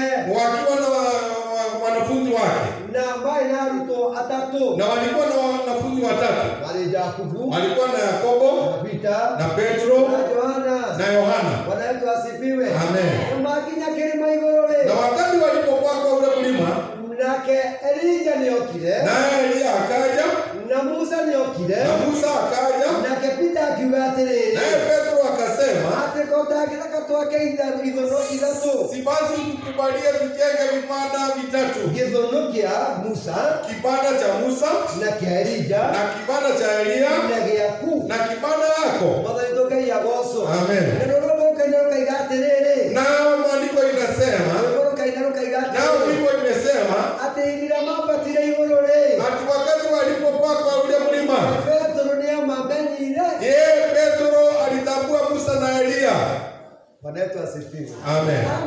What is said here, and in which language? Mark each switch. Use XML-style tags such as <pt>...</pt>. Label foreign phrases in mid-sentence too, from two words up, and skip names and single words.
<sw>Wakiwa na wanafunzi wake.</sw> <ki>Na ambaye na aruto atatu.</ki> <sw>Na walikuwa na wanafunzi watatu. Wale Yakobo. Walikuwa na Yakobo,</sw> <ki>na Peter,</ki> <sw>na Petro, na Yohana. Bwana Yesu asifiwe. Amen.</sw> <ki>Makinya kilima iguru le.</ki> <sw>Na wakati walipokuwa kwa ule mlima,</sw> <ki>nake Elija niokire.</ki> <sw>Naye Elia akaja.</sw> <ki>Na Musa niokire.</ki> <sw>Na Musa akaja.</sw> <ki>Nake Peter akiuga atiriri.</ki> <sw>Naye Petro akasema,</sw> <ki>ate kotakitaka twake ithono ithatu.</ki> <sw>Si basi tukubalie tujenge vibanda vitatu.</sw> <ki>Githono kia Musa,</ki> <sw>kibanda cha Musa,</sw> <ki>na kia Elija,</ki> <sw>na kibanda cha Elia,</sw> <ki>na giaku,</ki> <sw>na kibanda yako.</sw> <ki>Mwathani Ngai agoco. Amen.</ki> <sw>Na maandiko inasema, nao Biblia imesema, ati wakati walipopakwa ule mlima, Petro alitambua Musa na Elia. Bwana wetu asifiwe. Amen.</sw>